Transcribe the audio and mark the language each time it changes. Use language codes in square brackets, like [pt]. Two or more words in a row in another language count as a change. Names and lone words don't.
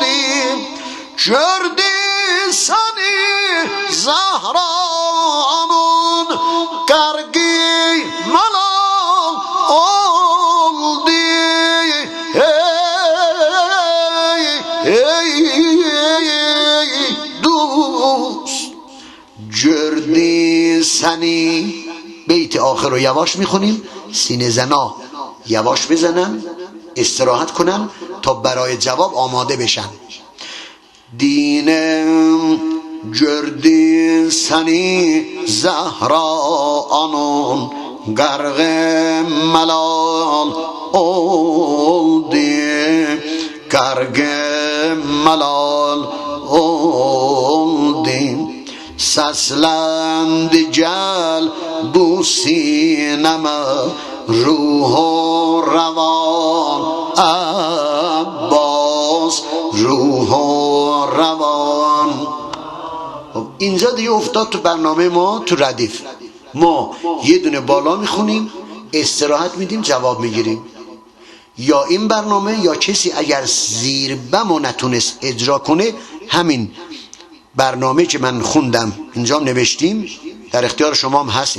[az] Gördü seni Zahra'nın kargı malal oldu. Ey dost, gördü seni. [fa] بیت آخر رو یواش میخونیم، سینه زنا یواش بزنن، استراحت کنن تا برای جواب آماده بشن. [az] دینم gördü seni Zahra anın garg malal oldu, garg malal oldu. Seslendi gel bu sineme ruhu revan Abbas, ruhu revan. [fa] اینجا دیگه افتاد تو برنامه ما، تو ردیف ما یه دونه بالا میخونیم، استراحت میدیم، جواب میگیریم. یا این برنامه یا کسی اگر زیر بمو نتونست اجرا کنه، همین برنامه که من خوندم اینجا نوشتیم در اختیار شما هم هست.